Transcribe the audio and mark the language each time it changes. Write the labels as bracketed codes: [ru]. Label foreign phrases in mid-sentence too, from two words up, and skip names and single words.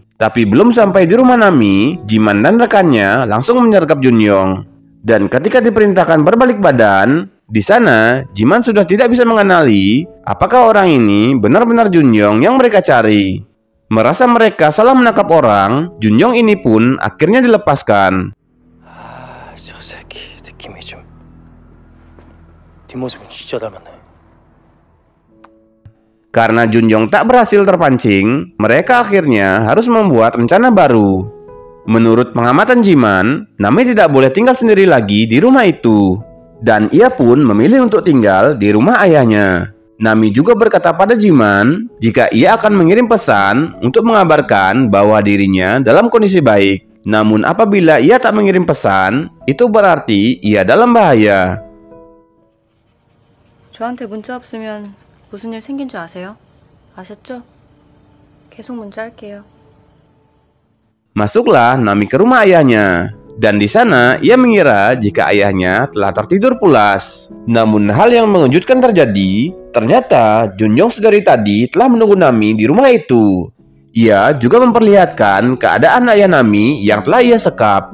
[id] Tapi belum sampai di rumah Nami, Jiman dan rekannya langsung menyergap Junjong. Dan ketika diperintahkan berbalik badan, di sana Jiman sudah tidak bisa mengenali apakah orang ini benar-benar Junjong yang mereka cari. Merasa mereka salah menangkap orang, Junjong ini pun akhirnya dilepaskan. [ko] 저 새끼 느낌이 좀 뒷모습은 진짜 닮았네. [id] Karena Junjong tak berhasil terpancing, mereka akhirnya harus membuat rencana baru. Menurut pengamatan Jiman, Nami tidak boleh tinggal sendiri lagi di rumah itu. Dan ia pun memilih untuk tinggal di rumah ayahnya. Nami juga berkata pada Jiman jika ia akan mengirim pesan untuk mengabarkan bahwa dirinya dalam kondisi baik. Namun apabila ia tak mengirim pesan, itu berarti ia dalam bahaya. [ko] 저한테 문자 없으면 무슨 일 생긴 줄 아세요? 아셨죠? 계속 문자 할게요. [id] Masuklah Nami ke rumah ayahnya. Dan di sana ia mengira jika ayahnya telah tertidur pulas. Namun hal yang mengejutkan terjadi. Ternyata Junyoung sedari tadi telah menunggu Nami di rumah itu. Ia juga memperlihatkan keadaan ayah Nami yang telah ia sekap.